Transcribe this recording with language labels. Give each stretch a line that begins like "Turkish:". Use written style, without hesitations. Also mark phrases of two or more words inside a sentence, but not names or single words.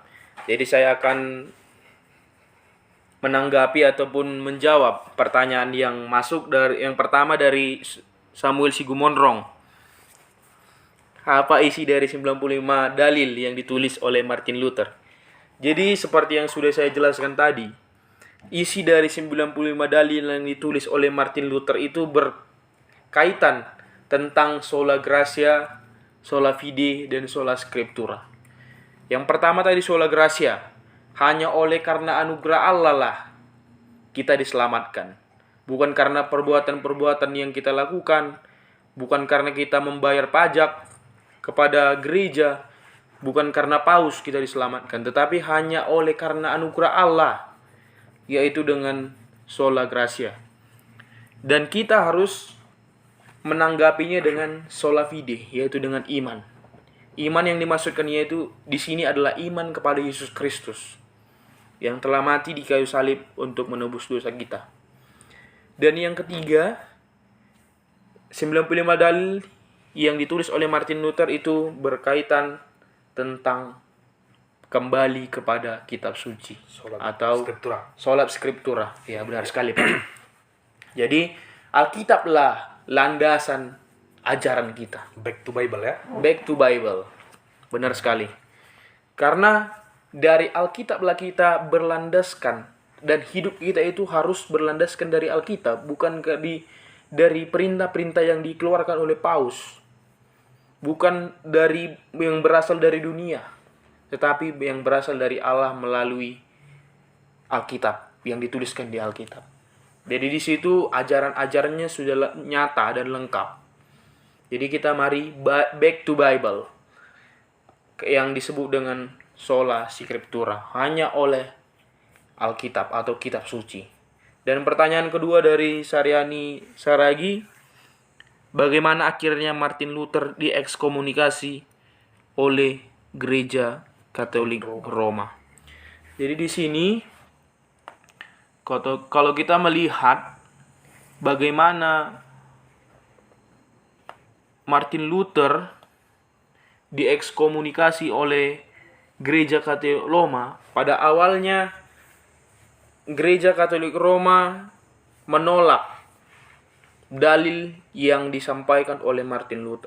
Indonesian: Jadi saya akan menanggapi ataupun menjawab pertanyaan yang masuk dari yang pertama dari Samuel Sigumonrong. Apa isi dari 95 dalil yang ditulis oleh Martin Luther? Jadi seperti yang sudah saya jelaskan tadi, isi dari 95 dalil yang ditulis oleh Martin Luther itu berkaitan tentang
Latin: sola gratia, sola fide,
Indonesian: dan
Latin: sola scriptura.
Indonesian: Yang pertama tadi
Latin: sola gratia,
Indonesian: hanya oleh karena anugerah Allah lah kita diselamatkan. Bukan karena perbuatan-perbuatan yang kita lakukan, bukan karena kita membayar pajak kepada gereja, bukan karena paus kita diselamatkan, tetapi hanya oleh karena anugerah Allah, yaitu dengan
Latin: sola gratia.
Indonesian: Dan kita harus menanggapinya dengan
Latin: sola fide,
Indonesian: yaitu dengan iman. Iman yang dimaksudkan yaitu di sini adalah iman kepada Yesus Kristus yang telah mati di kayu salib untuk menebus dosa kita. Dan yang ketiga, 95 dalil yang ditulis oleh Martin Luther itu berkaitan tentang kembali kepada kitab suci atau
Latin: sola scriptura.
Indonesian: Ya, benar sekali, Pak. Jadi Alkitablah landasan ajaran kita.
English: Back to Bible ya. Back to Bible.
Indonesian: Benar sekali. Karena dari Alkitablah kita berlandaskan, dan hidup kita itu harus berlandaskan dari Alkitab, bukan dari perintah-perintah yang dikeluarkan oleh paus. Bukan dari yang berasal dari dunia, tetapi yang berasal dari Allah melalui Alkitab, yang dituliskan di Alkitab. Jadi di situ ajaran-ajarannya sudah nyata dan lengkap. Jadi kita mari
English: back to Bible,
Indonesian: yang disebut dengan
Latin: sola scriptura,
Indonesian: hanya oleh Alkitab atau kitab suci. Dan pertanyaan kedua dari Saryani Saragi, bagaimana akhirnya Martin Luther diekskomunikasi oleh Gereja Katolik Roma? Jadi di sini kalau kita melihat bagaimana Martin Luther diekskomunikasi oleh Gereja Katolik Roma, pada awalnya Gereja Katolik Roma menolak dalil yang disampaikan oleh Martin Luther.